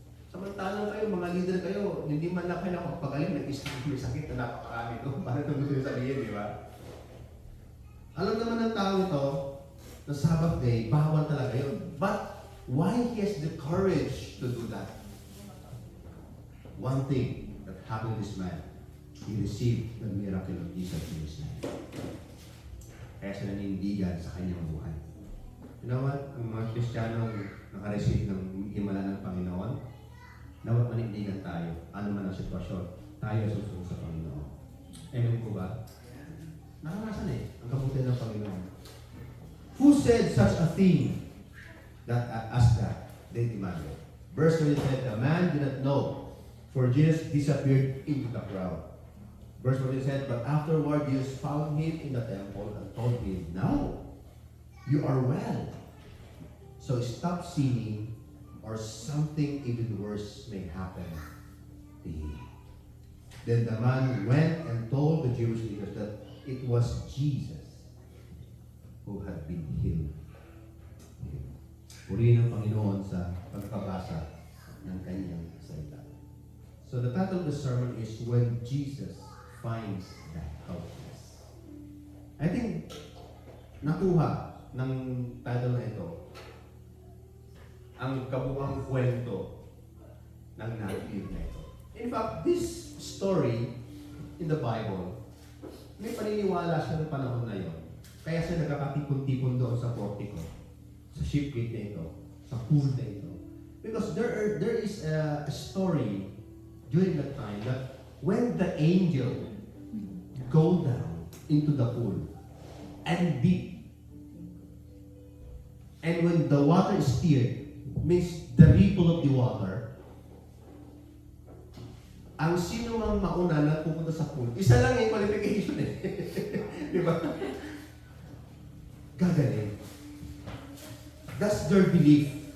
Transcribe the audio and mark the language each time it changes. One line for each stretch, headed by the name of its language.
Filipino: Samantalang kayo, mga leader kayo, hindi man lang kayo nakapagaling, nag-isip may sakit na napakarami to. Parang ito gusto sabihin, di ba? Alam naman ng tao ito, na Sabbath day, bawal talaga yun.
English: But why he has the courage to do that? One thing that happened to this man, he received the miracle of Jesus in his life.
Filipino: Kaya siya nanindigan sa kanyang buhay.
English: You know what?
Filipino: Ang mga Kristiyanong nakareceive ng himala ng Panginoon, dapat manindigan tayo. Ano man ang sitwasyon, tayo susunod sa Panginoon. Amen po ba? Nakarasan ang kabuti ng Panginoon.
English: Who said such a thing that as that? They demanded. Verse 20 said, the man did not know, for Jesus disappeared into the crowd. Verse 20 said, but afterward Jesus found him in the temple and told him, now you are well. So stop sinning, or something even worse may happen to you. Then the man went and told the Jewish leaders that it was Jesus who had been healed.
Filipino: Purihin ang Panginoon sa pagkabasa ng kanyang salita.
English: So the title of the sermon is When Jesus Finds the Helpless. I think
Filipino: nakuha ng title na ito ang kabuuang kwento ng narrative na ito.
English: In fact, this story in the Bible,
Filipino: may paniniwala siya ng panahon na yon. Kaya siya nagkakatipon-tipon doon sa portico, sa ship gate na ito, sa pool na ito.
English: Because there is a story during that time that when the angel go down into the pool and deep, and when the water is stirred, means the ripple of the water,
Filipino: ang sino mang mauna na pupunta sa pool, isa lang yung qualification eh. Di ba? Gagaling.
English: That's their belief.